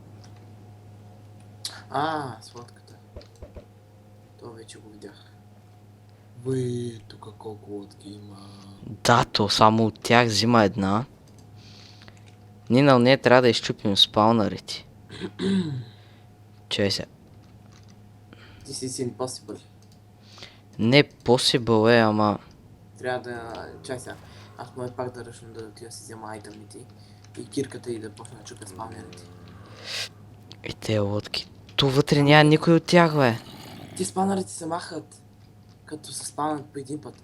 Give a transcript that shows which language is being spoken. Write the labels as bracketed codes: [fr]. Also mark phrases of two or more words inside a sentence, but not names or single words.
[bg] Сладката. Това вече го видях. Тук колко лодки има. Да, то само от тях взима една. Ние на нея трябва да изчупим спаунарите. Чай се. [en] This is impossible. [bg] Не possible ама... Трябва да... Чай сега. Аз мога пак да ръчно да отида си взема айтъмите и кирката и да почна да чупя спаунерите. И те лодки. То вътре няма никой от тях, бе. Ти спаунерите се махат, като се спаунат по един път.